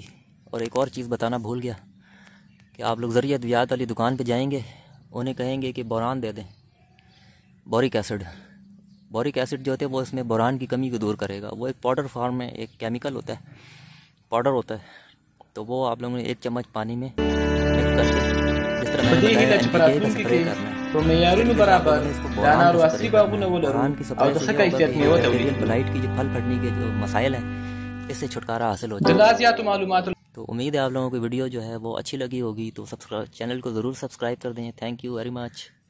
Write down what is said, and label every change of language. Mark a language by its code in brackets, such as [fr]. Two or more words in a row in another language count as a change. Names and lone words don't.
[ur] اور ایک اور چیز بتانا بھول گیا کہ آپ لوگ ذریعہ ادویات والی دکان پہ جائیں گے، انہیں کہیں گے کہ بوران دے دیں, [en] boric acid. boric acid [ur] جو ہوتا ہے وہ اس میں بوران کی کمی کو دور کرے گا. وہ ایک [en] powder form [ur] میں ایک کیمیکل ہوتا ہے، پاؤڈر ہوتا ہے. تو وہ آپ لوگوں نے 1 چمچ پانی میں مکس کر کے، جس طرح میں نے بتایا NPK کا سپرے کرنا ہے, [ps] په معیارونو برابر دانا او عصري باغونه ولرو او د ښه کیفیت میوه تولید کړو. [ur] بلائٹ کی جو پھل پھٹنے کے جو مسائل ہیں، اس سے چھٹکارا حاصل ہو [ps] د [ur] جائے. [ps] لا زیاتو معلوماتو [ur] تو امید ہے آپ لوگوں کو ویڈیو جو ہے وہ اچھی لگی ہوگی. تو چینل کو ضرور سبسکرائب کر دیں. [en] Thank you very much.